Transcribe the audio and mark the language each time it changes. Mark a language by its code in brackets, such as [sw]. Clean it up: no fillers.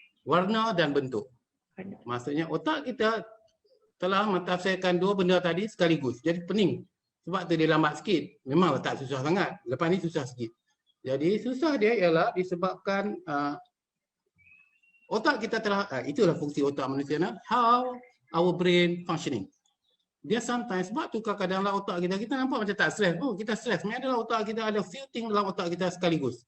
[ms] Warna dan bentuk. Maksudnya otak kita telah mentafsirkan dua benda tadi sekaligus. Jadi pening. Sebab tu dia lambat sikit. Memang tak susah sangat. Lepas ni susah sikit. Jadi susah dia ialah disebabkan otak kita telah, itulah fungsi otak manusia nah. [en] How our brain functioning. [ms] Dia sometimes, sebab tu kadang-kadang otak kita nampak macam tak stres. Oh, kita stres. Sebenarnya adalah otak kita ada few things dalam otak kita sekaligus.